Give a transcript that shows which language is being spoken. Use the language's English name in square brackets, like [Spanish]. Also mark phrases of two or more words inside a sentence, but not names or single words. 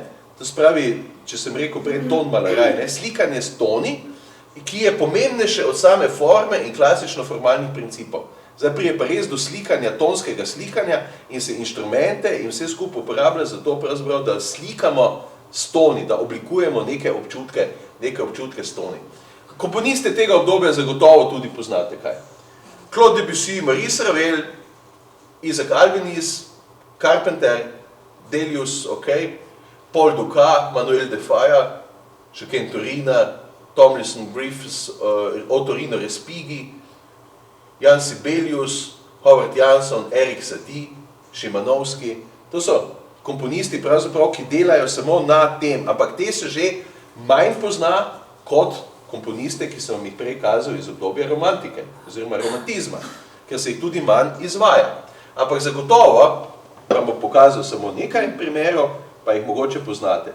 [Slovenian] To spravi, če sem rekel prej ton malaraj, ne? Slikanje s toni, ki je pomembnejše od same forme in klasično formalnih principov. Zdaj prije pa res do slikanja, tonskega slikanja in se inštrumente in vse skupaj uporablja za to, pravzaprav, da slikamo s toni, da oblikujemo neke občutke s toni. Komponiste tega obdobja zagotovo tudi poznate kaj. Claude Debussy, Maurice Ravel, Isaac Albéniz, Carpenter, Delius, Paul Dukas, Manuel de Falla, Jacquin Turina, Tomlinson Griffiths, Ottorino Respighi, Jan Sibelius, Howard Jansson, Erik Satie, Šimanovski. To so komponisti, pravzaprav, ki delajo samo na tem, ampak te se že manj pozna kot komponiste, ki sem vam jih prej kazal iz obdobja romantike, oziroma romantizma, ker se jih tudi manj izvaja. Ampak zagotovo, vam bom pokazal samo nekaj primerov, pa jih mogoče poznate.